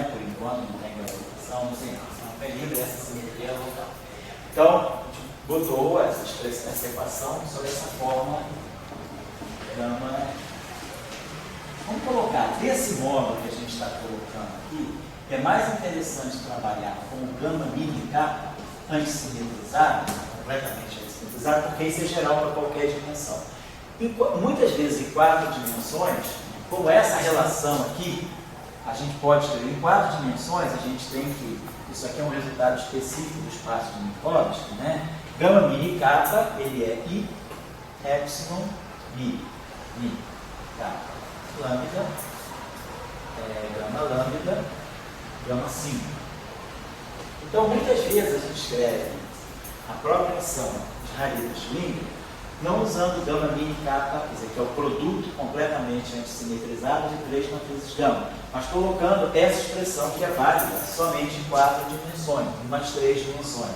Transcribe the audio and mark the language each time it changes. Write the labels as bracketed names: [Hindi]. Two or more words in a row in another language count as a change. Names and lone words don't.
[Portuguese] Por enquanto não tem gravitação, não sei nada. Campo é livre, essa simetria local. Então, a gente botou essa equação sobre essa forma gama. Vamos colocar desse modo que a gente está colocando aqui. É mais interessante trabalhar com o gama mini kappa antissimetrizado, completamente antissimetrizado, porque isso é geral para qualquer dimensão. E, muitas vezes em 4 dimensões, como essa relação aqui, a gente pode escrever em 4 dimensões, a gente tem que, isso aqui é um resultado específico do espaço de Minkowski, né? Gama mini kappa, ele é I, epsilon, mi, kappa, lambda, gama lambda, gama 5. Então, muitas vezes a gente escreve a própria ação de Rayleigh-Schwinger não usando gama mini kappa, quer dizer, que é o produto completamente antissimetrizado de 3 matrizes gama, mas colocando essa expressão que é válida somente em 4 dimensões, em umas 3 dimensões.